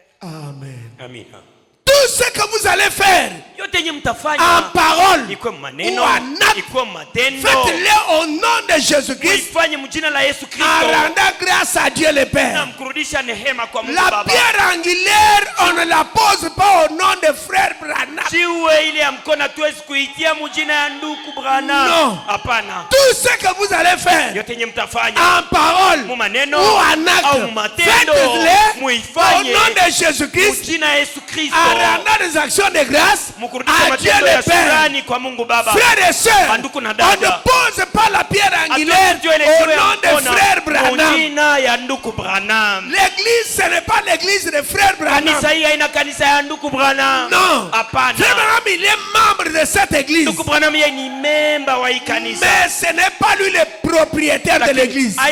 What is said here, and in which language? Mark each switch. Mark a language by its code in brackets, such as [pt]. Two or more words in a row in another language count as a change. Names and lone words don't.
[fr] Amen. [sw] Amina. [fr] Tout ce que vous allez faire [sw] Yote yenye mtafanya [fr] en parole [sw] iko maneno, [fr] ou en acte, [sw] iko matendo, [fr] faites-le au nom de Jésus-Christ, [sw] uifanye mjina la Yesu [fr] en [sw] Kristo [fr] rendant grâce à Dieu le [sw] na [fr] Père. [sw] mkurudisha nehema kwa Mungu [fr] La [sw] Baba. [fr] pierre angulaire, on ne la pose pas au nom de frère Branham. [sw] Jiwe ile ya mkono hatuwezi kuitia mjina ya ndugu Branham. [fr] No. [sw] Hapana. [fr] Tout ce que vous allez faire [sw] Yote yenye mtafanya [fr] en parole [sw] mu maneno [fr] ou en acte, [sw] au matendo, [fr] faites-le au [sw] muifanye [fr] nom de Jésus-Christ, [sw] mjina ya Yesu Kristo, [fr] en rendant des actions de grâce [sw] kurudisha matendo ya shukrani kwa Mungu Baba. [fr] Frères et sœurs, on ne pose pas la pierre angulaire au nom de frère Branham. L'église, ce n'est pas l'église de frère Branham. Non. Frère Branham, il est membre de cette église. Mais ce n'est pas lui le propriétaire de l'église.